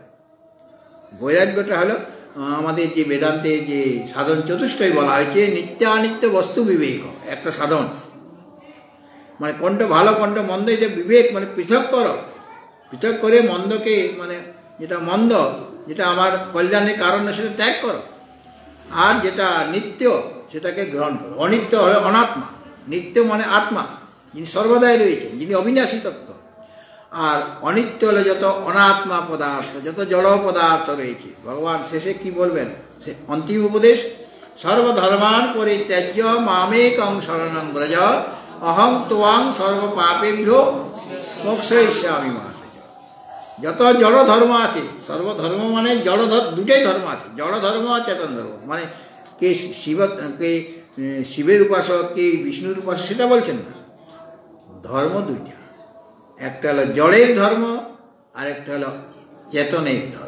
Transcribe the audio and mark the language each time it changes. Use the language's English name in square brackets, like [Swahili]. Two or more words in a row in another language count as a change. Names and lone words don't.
[Bangla] বৈরাগ্যটা হলো আমাদের যে বেদান্তে যে সাধন চতুষ্টয় বলা হয়েছে, নিত্যানিত্য বস্তু বিবেক, একটা সাধন, মানে কোনটা ভালো কোনটা মন্দ এটা বিবেক, মানে পৃথক করো, পৃথক করে মন্দকে, মানে যেটা মন্দ, যেটা আমার কল্যাণের কারণ না সেটা ত্যাগ করো, আর যেটা নিত্য সেটাকে গ্রহণ করো। অনিত্য হলো অনাত্মা, নিত্য মানে আত্মা, যিনি সর্বদাই রয়েছেন, যিনি অবিনাশী তত্ত্ব। আর অনিত্য হলো যত অনাত্মা পদার্থ, যত জড় পদার্থ রয়েছে। ভগবান শেষে কি বলবেন, সে অন্তিম উপদেশ, [Sanskrit] সর্বধর্মান পরিত্যাজ্য মামেকং শরণং ব্রজ অহং ত্বাং সর্ব পাপেভ্যো মোক্ষয়িষ্যামি মা। [Bangla] যত জড় ধর্ম আছে, সর্বধর্ম মানে জড় দুটাই ধর্ম আছে, জড় ধর্ম আর চেতন ধর্ম। মানে কে শিবের উপাসক, কে বিষ্ণুর উপাসক সেটা বলছেন না, ধর্ম দুইটা, একটা হলো জড়ের ধর্ম আর একটা হলো চেতনের ধর্ম।